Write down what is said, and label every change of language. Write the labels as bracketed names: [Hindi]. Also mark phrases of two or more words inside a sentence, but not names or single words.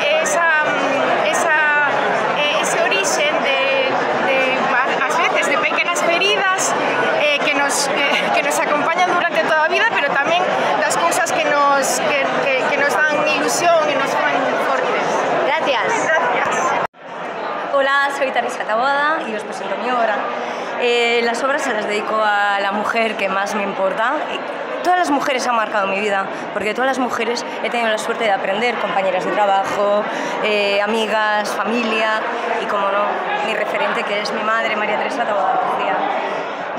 [Galician] ese orixen ás veces de pequenas feridas que nos acompañan durante toda a vida, pero tamén das cousas que nos dan ilusión e nos fan fortes. [Spanish] Gracias. Hola, soy Teresa Taboada y os presento mi obra. Las obras se las dedico a la mujer que más me importa. Todas las mujeres han marcado mi vida, porque todas las mujeres he tenido la suerte de aprender, compañeras de trabajo, amigas, familia y, como no, mi referente, que es mi madre, María Teresa Taboada García.